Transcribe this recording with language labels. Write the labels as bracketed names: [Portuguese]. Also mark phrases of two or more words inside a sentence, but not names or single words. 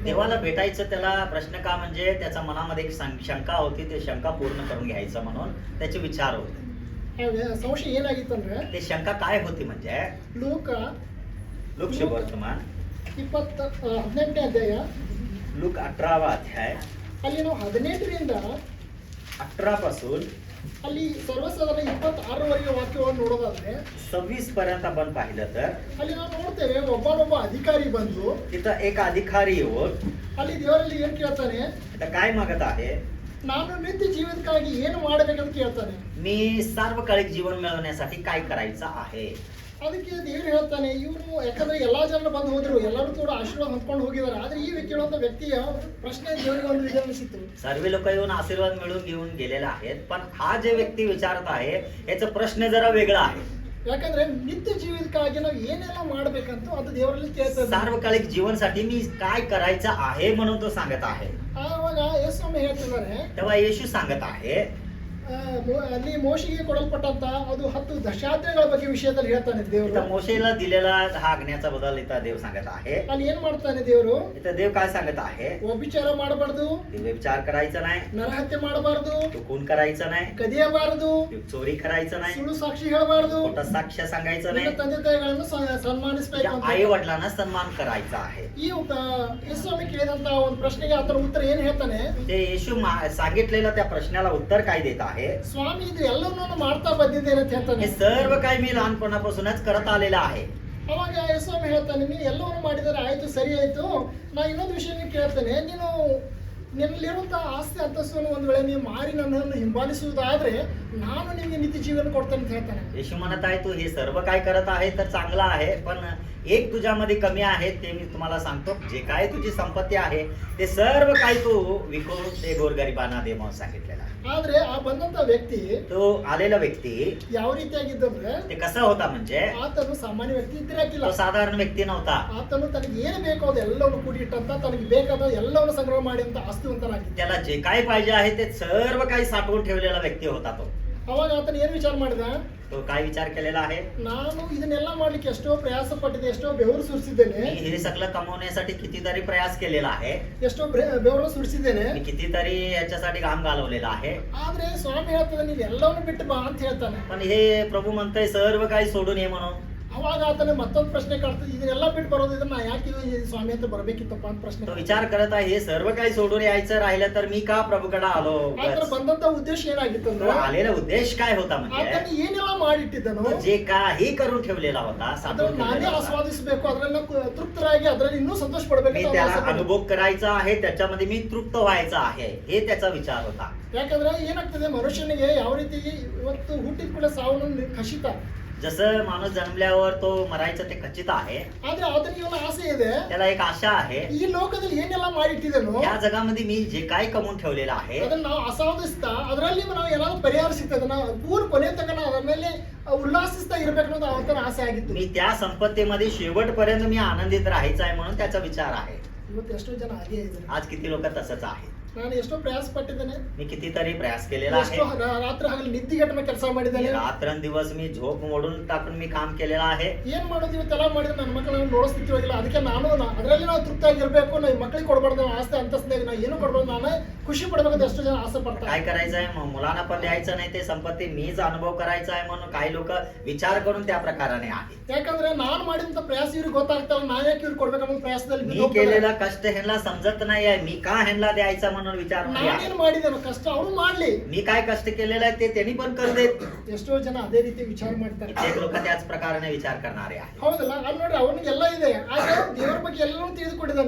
[Marathi] देवाला भेटायचं त्याला प्रश्न का म्हणजे त्याच्या मनामध्ये एक शंका होती, ते शंका पूर्ण करून घ्यायचं म्हणून त्याचे विचार होते. [Kannada] ಸಂಶಯ ಏನಾಗಿತ್ತಂದ್ರೆ, [Marathi] ते शंका काय होती म्हणजे [Kannada] ಲೂಕ [Marathi] लूक शुभवर्तमान [Kannada] 18ನೇ ಅಧ್ಯಾಯ [Marathi] लूक 18वा अध्याय [Kannada] ಅಲ್ಲಿ ನಾವು 18ರಿಂದ [Marathi] 18 पासून [Kannada] ಅಲ್ಲಿ ಸರ್ವಸಾಧಾರಣ 26ರವರೆಗೆ ವಾಕ್ಯವನ್ನು ನೋಡೋದಾದ್ರೆ [Marathi] 26 पर्यंत आपण पाहिलं तर [Kannada] ಅಲ್ಲಿ ನಾವು ನೋಡ್ತೇವೆ ಒಬ್ಬನೊಬ್ಬ ಅಧಿಕಾರಿ ಬಂದು [Marathi] तिथं एक अधिकारी येऊन [Kannada] ಅಲ್ಲಿ ದೇವರಲ್ಲಿ ಏನ್ ಕೇಳ್ತಾನೆ, [Marathi] आता काय मागत आहे, [Kannada] ನಾನು ನಿತ್ಯ ಜೀವನಕ್ಕಾಗಿ ಏನು ಮಾಡಬೇಕಂತ ಕೇಳ್ತಾನೆ. [Marathi] मी सार्वकालिक जीवन मिळवण्यासाठी काय करायचं आहे. [Kannada] ಅದಕ್ಕೆ ದೇವ್ರು ಹೇಳ್ತಾನೆ ಇವನು, ಯಾಕಂದ್ರೆ ಎಲ್ಲಾ ಜನರು ಬಂದು ಹೋದ್ರು, ಎಲ್ಲರೂ ಕೂಡ ಆಶೀರ್ವಾದ ಹೊಂದ್ಕೊಂಡು ಹೋಗಿದ್ದಾರೆ. ಆದ್ರೆ ಈ ಕೇಳುವಂತ ವ್ಯಕ್ತಿಯ ಪ್ರಶ್ನೆ ದೇವರಿಗೆ ಒಂದು ವಿಧ ಅನಿಸಿತ್ತು. [Marathi] सर्व लोक येऊन आशीर्वाद मिळवून घेऊन गेलेले आहेत, पण हा जे व्यक्ती विचारत आहे याचा प्रश्न जरा वेगळा आहे. [Kannada] ಯಾಕಂದ್ರೆ ನಿತ್ಯ ಜೀವಿತಕ್ಕಾಗಿ ನಾವು ಏನೆಲ್ಲ ಮಾಡ್ಬೇಕಂತ ಅದು ದೇವರಲ್ಲಿ ಕೇಳ್ತದೆ. [Marathi] सार्वकालिक जीवनसाठी मी काय करायचं आहे म्हणून तो सांगत आहे. [Kannada] ಆವಾಗ ಯೇಸು ಸ್ವಾಮಿ ಹೇಳ್ತಿದ್ದಾರೆ, [Marathi] तेव्हा येशू सांगत आहे, [Kannada] ಅಲ್ಲಿ ಮೋಶೆಗೆ ಕೊಡಲ್ಪಟ್ಟಂತ ಅದು 10 ದಶಾಜ್ಞೆಗಳ ಬಗ್ಗೆ ವಿಷಯದಲ್ಲಿ ಹೇಳ್ತಾನೆ ದೇವರು. [Marathi] इथं मोशेला दिलेला हा आज्ञाचा बदल इथं देव सांगत आहे. [Kannada] ಅಲ್ಲಿ ಏನ್ ಮಾಡ್ತಾನೆ ದೇವರು? [Marathi] इथं देव काय सांगत आहे? [Kannada] ವ್ಯಭಿಚಾರ ಮಾಡಬಾರ್ದು, [Marathi] विचार करायचा नाही, [Kannada] ನರಹತ್ಯೆ ಮಾಡಬಾರ್ದು, [Marathi] खून करायचं नाही, [Kannada] ಕದಿಯಬಾರದು, [Marathi] चोरी करायचं नाही, [Kannada] ಸುಳ್ಳು ಸಾಕ್ಷಿ ಹೇಳಬಾರದು, [Marathi] खोटं साक्ष सांगायचं [Kannada] ನಿನ್ನ [Marathi] नाही, [Kannada] ತಂದೆ ತಾಯಿಗಳನ್ನು ಸನ್ಮಾನಿಸಬೇಕು ಅಂತ. [Marathi] आई वडिलांना सन्मान करायचा आहे. [Kannada] ಈ ಯೇಸು ಸ್ವಾಮಿ ಕೇಳಿದಂತ ಒಂದು ಪ್ರಶ್ನೆಗೆ ಆತನ ಉತ್ತರ ಏನ್ ಹೇಳ್ತಾನೆ? [Marathi] ते येशू सांगितलेलं त्या प्रश्नाला उत्तर काय देत आहे? [Kannada] ಸ್ವಾಮಿ ಇದು ಎಲ್ಲವನ್ನೂ ಮಾಡ್ತಾ ಬಂದಿದ್ದೇನೆ ಅಂತ ಹೇಳ್ತಾನೆ. [Marathi] हे सर्व काही मी लहानपणापासूनच करत आलेलं आहे. [Kannada] ಅವಾಗ ಯೇಸು ಸ್ವಾಮಿ ಹೇಳ್ತಾನೆ, ನೀನು ಎಲ್ಲವನ್ನು ಮಾಡಿದರೆ ಆಯ್ತು, ಸರಿ ಆಯ್ತು. ನಾ ಇನ್ನೊಂದು ವಿಷಯ ಕೇಳ್ತೇನೆ, ನೀನು ನಿನ್ನಲ್ಲಿರುವಂತಹ ಆಸ್ತಿ ಅಂತಸ್ತನ್ನು ಒಂದು ವೇಳೆ ನೀವು ಮಾರಿ ನನ್ನನ್ನು ಹಿಂಬಾಲಿಸುವುದಾದ್ರೆ ನಾನು ನಿಮಗೆ ನಿತ್ಯ ಜೀವನ ಕೊಡ್ತೇನೆ ಅಂತ ಹೇಳ್ತಾನೆ. [Marathi] येशू म्हणत आहे तू हे सर्व काय करत आहे तर चांगलं आहे, पण एक तुझ्यामध्ये कमी आहे ते मी तुम्हाला सांगतो. जे काय तुझी संपत्ती आहे ते सर्व काही तू विकून ते गोरगरिबांना दे म्हणून सांगितलेलं आहे. [Kannada] ಆದ್ರೆ ಆ ಬಂದಂತ ವ್ಯಕ್ತಿ [Marathi] तो आलेला व्यक्ती [Kannada] ಯಾವ ರೀತಿಯಾಗಿದ್ದಂದ್ರೆ, [Marathi] ते कसा होता म्हणजे [Kannada] ಆತನು ಸಾಮಾನ್ಯ ವ್ಯಕ್ತಿ ಇದ್ದಿರಾಕಿಲ್ಲ. [Marathi] तो साधारण व्यक्ती नव्हता. [Kannada] ಆತನು ತನಗೆ ಏನು ಬೇಕೋ ಅದೆಲ್ಲವನ್ನು ಕೂಡಿಟ್ಟಂತ, ತನಗೆ ಬೇಕಾದ ಎಲ್ಲವನ್ನು ಸಂಗ್ರಹ ಮಾಡಿ ಅಂತ ಆಸ್ತಿವಂತನಾಗಿದ್ದ. [Marathi] त्याला जे काय पाहिजे आहे ते सर्व काही साठवून ठेवलेला व्यक्ती होता तो. [Kannada] ಅವಾಗ ಆತನ ಏನ್ ವಿಚಾರ ಮಾಡಿದ? [Marathi] तो काय विचार केलेला आहे? [Kannada] ನಾನು ಇದನ್ನೆಲ್ಲ ಮಾಡ್ಲಿಕ್ಕೆ ಎಷ್ಟೋ ಪ್ರಯಾಸ ಪಟ್ಟಿದ್ದೆ, ಎಷ್ಟೋ ಬೆವರು ಸುರಿಸಿದ್ದೇನೆ, [Marathi] मी हे सगळं कमवण्यासाठी कितीतरी प्रयास केलेला आहे, [Kannada] ಎಷ್ಟೋ ಬೆವರು ಸುರಿಸಿದ್ದೇನೆ. [Marathi] मी कितीतरी याच्यासाठी घाम घालवलेला आहे. [Kannada] ಆದ್ರೆ ಸ್ವಾಮಿ ಹೇಳ್ತದೆ, ನೀನ್ ಎಲ್ಲವನ್ನು ಬಿಟ್ಟು ಬಾ ಅಂತ ಹೇಳ್ತಾನೆ. [Marathi] पण हे प्रभू म्हणतंय सर्व काही सोडून ये म्हणून. [Kannada] ಅವಾಗ ಆತನ ಮತ್ತೊಂದು ಪ್ರಶ್ನೆ ಕಾಡ್ತದೆ, ಇದನ್ನೆಲ್ಲ ಬಿಟ್ಟು ಬರೋದು, ಇದನ್ನ ನಾ ಯಾಕೆ ಈ ಸ್ವಾಮಿ ಅಂತ ಬರ್ಬೇಕಿತ್ತಪ್ಪ ಅಂತ ಪ್ರಶ್ನೆ. [Marathi] तो विचार करत आहे हे सर्व काही सोडून यायचं राहिलं तर मी का प्रभूकडे आलो? [Kannada] ಆತರ ಬಂದಂತ ಉದ್ದೇಶ ಏನಾಗಿತ್ತು [Marathi] तो [Kannada] ಅಂದ್ರೆ, [Marathi] आलेला उद्देश काय होता म्हणजे [Kannada] ಆತನ ಏನೆಲ್ಲ ಮಾಡಿಟ್ಟಿದ್ದನು [Marathi] तो जे काही करून ठेवलेला होता, [Kannada] ಅದನ್ನ [Marathi] साठवून [Kannada] ನಾನೇ [Marathi] ठेवलेला होता, [Kannada] ಆಸ್ವಾದಿಸಬೇಕು, ಅದರಲ್ಲಿ ತೃಪ್ತರಾಗಿ ಅದರಲ್ಲಿ ಇನ್ನೂ ಸಂತೋಷ [Marathi] मी [Kannada] ಪಡ್ಬೇಕು. [Marathi] त्याला अनुभव करायचा आहे, त्याच्यामध्ये मी तृप्त व्हायचा आहे, हे त्याचा विचार होता. [Kannada] ಯಾಕಂದ್ರೆ ಏನಾಗ್ತದೆ, ಮನುಷ್ಯನಿಗೆ ಯಾವ ರೀತಿ ಇವತ್ತು ಹುಟ್ಟಿದ ಕೂಡ ಸಾವನ್ನ ಖಚಿತ, [Marathi] जसं माणूस जन्मल्यावर तो मरायचं ते खचित आहे, [Kannada] ಆದ್ರೆ ಆತನಿಗೆ ಒಂದು ಆಸೆ ಇದೆ, [Marathi] त्याला एक आशा आहे [Kannada] ಈ ಲೋಕದಲ್ಲಿ ಏನೆಲ್ಲ ಮಾಡಿಟ್ಟಿದನು [Marathi] या जगामध्ये मी जे काय कमवून ठेवलेलं आहे [Kannada] ಅದನ್ನ ನಾವು ಆಸ್ವಾದಿಸ್ತಾ ಅದರಲ್ಲಿ ನಾವು ಏನಾದ್ರು ಪರಿಹಾರ ಸಿಗ್ತದೆ, ನಾವು ಪೂರ್ಣ ಕೊನೆ ತನಕ ನಾವು ಅದರ ಮೇಲೆ ಉಲ್ಲಾಸಿಸ್ತಾ ಇರ್ಬೇಕು ಅನ್ನೋದು ಆತನ ಆಸೆ ಆಗಿತ್ತು. [Marathi] मी त्या संपत्तीमध्ये शेवटपर्यंत मी आनंदित राहायचं आहे म्हणून त्याचा विचार आहे. [Kannada] ಇವತ್ತು ಎಷ್ಟೋ ಜನ ಹಾಗೆ ಇದ್ದಾರೆ. [Marathi] आज किती लोक तसंच आहे. [Kannada] ನಾನು ಎಷ್ಟೋ ಪ್ರಯಾಸ ಪಟ್ಟಿದ್ದೇನೆ, [Marathi] मी कितीतरी प्रयास केलेला [Kannada] ಎಷ್ಟೋ [Marathi] आहे. [Kannada] ರಾತ್ರಿ ಹಗಲು ನಿದ್ದಿಗೆಟ್ಟನ ಕೆಲಸ ಮಾಡಿದ್ದೇನೆ. [Marathi] रात्रंदिवस मी झोप मोडून टाकून मी काम केलेलं आहे. [Kannada] ಏನ್ ಮಾಡೋದು ಇವತ್ತೆಲ್ಲ ಮಾಡಿದ್ರೆ ನನ್ನ ಮಕ್ಕಳನ್ನ ನೋಡೋ ಸ್ಥಿತಿ ಹೋಗಿಲ್ಲ. ಅದಕ್ಕೆ ನಾನು ಅದರಲ್ಲಿ ನಾವು ತೃಪ್ತಿಯಾಗಿರ್ಬೇಕು, ನಾವು ಮಕ್ಕಳಿಗೆ ಕೊಡ್ಬಾರ್ದು, ನಾವು ಆಸ್ತಿ ಅಂತಸ್ತಿನಾಗ ನಾವು ಏನು ಕೊಡ್ಬಾರ್ದು, ನಾನು ಖುಷಿ ಪಡ್ಬೇಕಂತ ಎಷ್ಟೋ ಜನ ಆಸೆ ಪಡ್ತಾರೆ. [Marathi] काय करायचं आहे मग मुलांना पण द्यायचं नाही ते संपत्ती, मीच अनुभव करायचा आहे म्हणून काही लोक विचार करून त्या प्रकाराने आहे. [Kannada] ಯಾಕಂದ್ರೆ ನಾನು ಮಾಡಿದಂತ ಪ್ರಯಾಸ ಇವ್ರಿಗೆ ಗೊತ್ತಾಗ್ತಲ್ಲ, ನಾ ಯಾಕೆ ಇವ್ರಿಗೆ ಕೊಡ್ಬೇಕನ್ನೋ ಪ್ರಯಾಸದಲ್ಲಿ [Marathi] मी केलेला कष्ट ह्यांना समजत नाही आहे, मी का ह्यांना द्यायचा म्हणून विचार आहे. [Kannada] ನಾನೇನು ಮಾಡಿದ್ದೇನೋ ಕಷ್ಟ ಅವ್ರು ಮಾಡ್ಲಿ, [Marathi] मी काय कष्ट केलेलं आहे ते त्यांनी पण करू देत. [Kannada] ಎಷ್ಟೋ ಜನ ಅದೇ ರೀತಿ ವಿಚಾರ ಮಾಡ್ತಾರೆ. [Marathi] कित्येक लोक त्याच प्रकाराने विचार करणारे आहे. [Kannada] ಹೌದಲ್ಲ? ಅಲ್ಲಿ ನೋಡ್ರಿ, ಅವನಿಗೆಲ್ಲ ಇದೆ, ಆದ್ರೆ ದೇವರ ಬಗ್ಗೆ ಎಲ್ಲವೂ ತಿಳಿದುಕೊಂಡಿದ್ದಾನೆ.